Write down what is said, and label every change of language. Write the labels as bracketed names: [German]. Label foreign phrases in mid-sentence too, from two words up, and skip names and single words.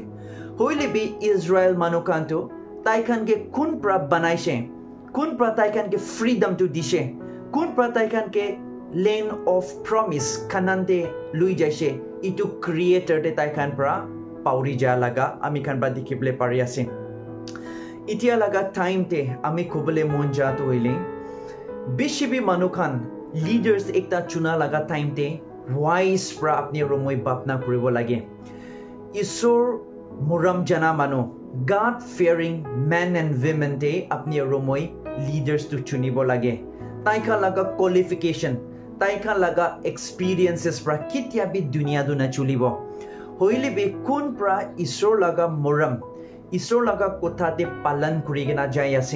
[Naga Pidgin] Hoile bi Israel manukan to tai khan ke kun pra banaise, kun pra tai khan ke freedom to dishe, kun pra tai khan ke [English] land of promise [Naga Pidgin] kanante lui jaise. Itu creator te tai khan pra pauri ja laga ami khan ba dikhibole pari ase. Itia laga time te ami khobole mon ja to hoile bishibi manukan leaders ekta chuna laga time te wise pra apni romoi bapna kuribo lage. Isor muram jana manu [English] God fearing men and women [Naga Pidgin] te apni romoi leaders to chunibo lage. Taika laga qualification, taika laga experiences pra kitya bi dunia du na chulibo. Hoile bi kun pra isor laga muram, isor laga kotha te palan kurigena jai ase.